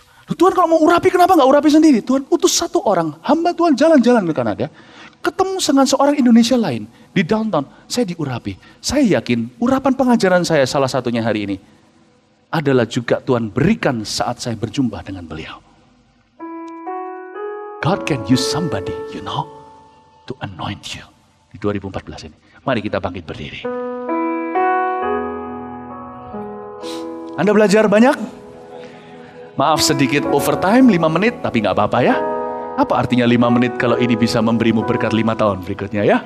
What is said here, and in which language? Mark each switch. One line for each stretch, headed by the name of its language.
Indonesian: Tuhan kalau mau urapi kenapa nggak urapi sendiri? Tuhan utus satu orang, hamba Tuhan jalan-jalan ke Kanada, ketemu dengan seorang Indonesia lain di downtown, saya diurapi. Saya yakin urapan pengajaran saya salah satunya hari ini adalah juga Tuhan berikan saat saya berjumpa dengan beliau.
English: God can use somebody, to anoint you.
Indonesian: Di 2014 ini. Mari kita bangkit berdiri. Anda belajar banyak? Maaf sedikit overtime 5 menit, tapi gak apa-apa ya. Apa artinya 5 menit kalau ini bisa memberimu berkat 5 tahun berikutnya ya?